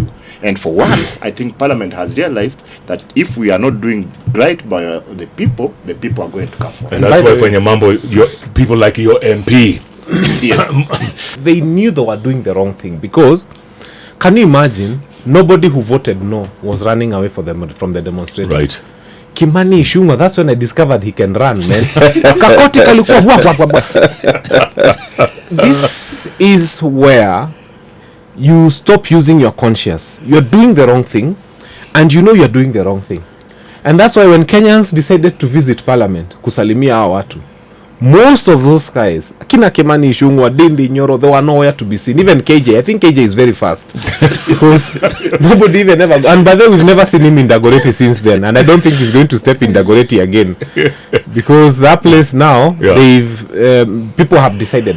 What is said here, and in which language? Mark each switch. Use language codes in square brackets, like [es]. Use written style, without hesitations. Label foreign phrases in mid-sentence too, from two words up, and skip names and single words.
[en] And for once, I think Parliament has realized that if we are not doing right by the people are going to come for us. And that's why Fanyamambo, your people like your MP. Yes. They knew they were doing the wrong thing, because can you imagine, nobody who voted no was running away from the demonstrators. Right. Kimani Ichung'wah, that's when I discovered he can run, man. [sw] Kakoti kalikuwa bwa, bwa, bwa, bwa. [en] This is where you stop using your conscience. You're doing the wrong thing, and you know you're doing the wrong thing. And that's why when Kenyans decided to visit Parliament, [sw] kusalimia hawa watu, [en] most of those guys, akina Kimani Ichung'wah, Dindi Nyoro, they were nowhere to be seen. Even KJ, I think KJ is very fast. Because nobody even ever, and by the way, we've never seen him in Dagoretti since then. And I don't think he's going to step in Dagoretti again. Because that place now, people have decided.